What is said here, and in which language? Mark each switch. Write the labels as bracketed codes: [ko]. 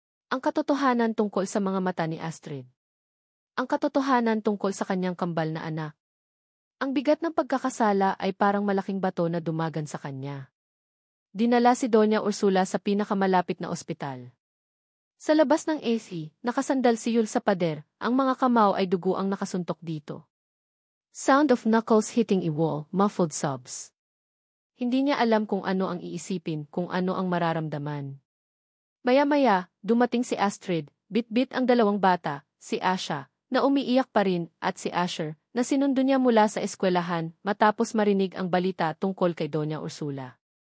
[tl] Ang katotohanan tungkol sa mga mata ni Astrid. Ang katotohanan tungkol sa kanyang kambal na anak. Ang bigat ng pagkakasala ay parang malaking bato na dumagan sa kanya. Dinala si Doña Ursula sa pinakamalapit na ospital. Sa labas ng AC, nakasandal si Yul sa pader, ang mga kamao ay dugo ang nakasuntok dito. [en] Sound of knuckles hitting a wall, muffled sobs. [tl] Hindi niya alam kung ano ang iisipin, kung ano ang mararamdaman. Maya-maya, dumating si Astrid, bit-bit ang dalawang bata, si Asha, na umiiyak pa rin, at si Asher, na sinundo niya mula sa eskwelahan matapos marinig ang balita tungkol kay Doña Ursula.